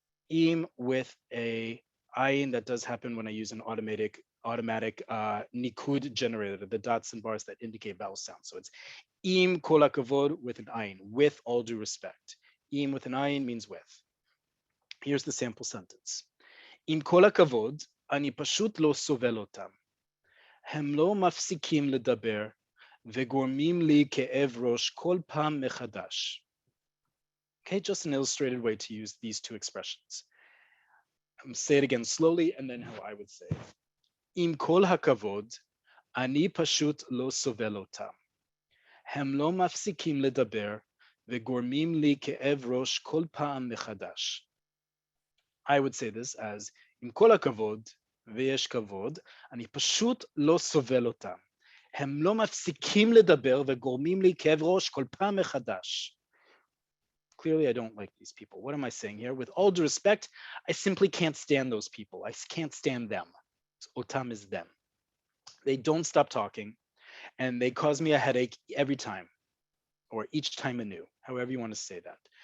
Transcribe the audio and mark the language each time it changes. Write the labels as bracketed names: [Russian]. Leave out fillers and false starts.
[English] Im with a ayin, that does happen when I use an automatic nikud generator, the dots and bars that indicate vowel sounds. So it's [Hebrew] im kol hakavod [English] with an ayin, with all due respect. Im with an ayin means with. Here's the sample sentence. [Hebrew] Im kol hakavod, ani pashut lo sovel otam. הם לא מפסיקים לדבר וגורמים לי כאב ראש כל פעם מחדש. [English] Okay, just an illustrated way to use these two expressions. Say it again slowly and then how I would say it. [Hebrew] עם כל הכבוד, אני פשוט לא סובל אותם. הם לא מפסיקים לדבר וגורמים לי כאב ראש כל פעם מחדש. [English] I would say this as, [Hebrew] עם כל הכבוד, ויש כבוד, אני פשוט לא סובל אותם. הם לא מפסיקים לדבר וגורמים לי כאב ראש כל פעם מחדש. [English] Clearly, I don't like these people. What am I saying here? With all due respect, I simply can't stand those people. I can't stand them. So, otam is them. They don't stop talking, and they cause me a headache every time, or each time anew, however you want to say that.